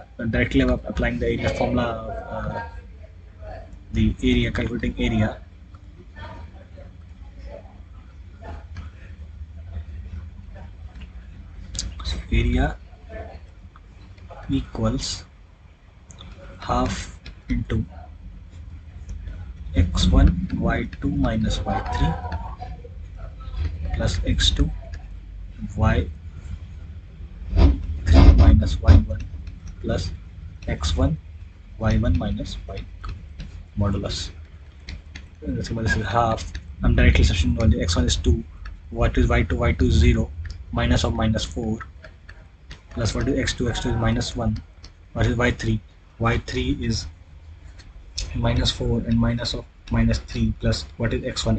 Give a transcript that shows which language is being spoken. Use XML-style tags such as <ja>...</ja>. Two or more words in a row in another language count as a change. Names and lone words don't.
<en>Directly applying the area formula of the area, calculating area. So area equals half into x1 y2 minus y3 plus x2 y3 minus y1 plus x1 y1 minus y2 modulus. This is half. I'm directly substituting all the x1 is 2, what is y2? Y2 is 0, minus of minus 4, plus what is x2? X2 is minus 1, what is y3? Y3 is minus 4 and minus of minus 3, plus what is x1?</en>